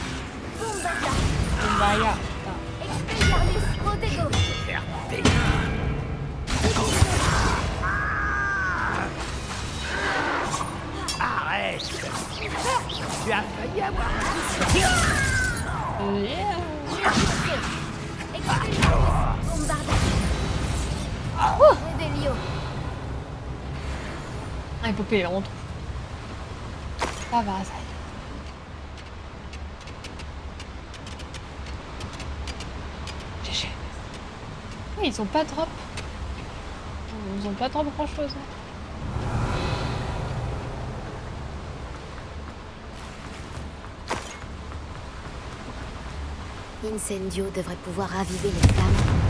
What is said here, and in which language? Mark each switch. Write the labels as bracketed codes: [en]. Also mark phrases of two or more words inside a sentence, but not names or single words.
[fr] Bah, regarde. Expelliarmus Protego. Arrête. Tu as failli avoir Yeah. Expelliarmus Bombarda. Revelio. Ah, épopée, est vraiment trop. Ça va, ça. GG. Oui, ils ont pas drop. Ils ont pas drop grand chose. Incendio devrait pouvoir raviver les flammes.